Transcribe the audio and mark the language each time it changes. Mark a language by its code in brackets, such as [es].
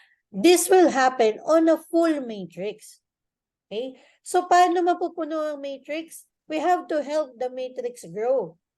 [en] This will happen on a full matrix. Okay? [tl] So, paano mapupuno ang matrix? [en] We have to help the matrix grow.